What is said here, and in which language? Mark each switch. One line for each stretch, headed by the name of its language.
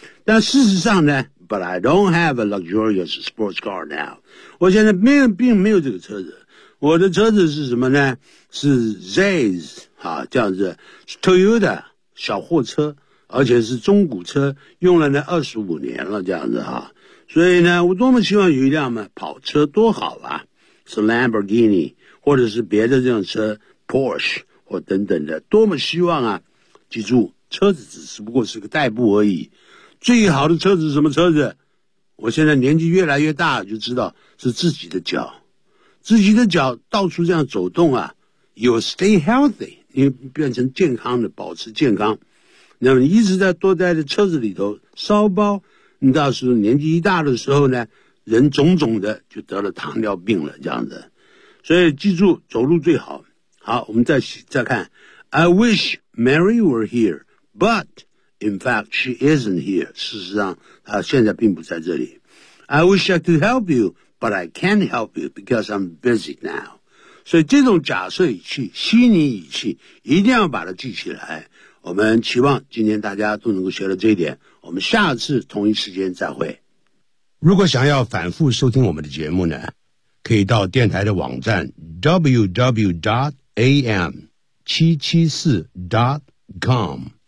Chinese: 但事实上呢，
English: But I don't have a luxurious sports car now.
Chinese: 我现在并没有这个车子。我的车子是什么呢？是 Zays, 啊，这样子 ,Toyota, 小货车，而且是中古车，用了呢25年了，这样子啊。所以呢，我多么希望有一辆嘛跑车，多好啊。是 Lamborghini, 或者是别的这种车 ,Porsche, 或等等的。多么希望啊。记住，车子只是不过是个代步而已。最好的车子是什么车子？我现在年纪越来越大，就知道是自己的脚。自己的脚到处这样走动啊 ，
English: You stay healthy，
Chinese: 你变成健康的，保持健康。那么一直在多待在车子里头，烧包，你到时候年纪一大的时候呢，人种种的就得了糖尿病了，这样子。所以记住，走路最好。好，我们再看 ，
English: I wish Mary were here， but。 In fact, she isn't here.
Chinese: 事实上，她现在并不在这里。
English: I wish I could help you, but I can't help you because I'm busy now.
Chinese: 所以这种假设语气、虚拟语气，一定要把它记起来。我们期望今天大家都能够学到这一点。我们下次同一时间再会。如果想要反复收听我们的节目呢，可以到电台的网站 www.am774.com。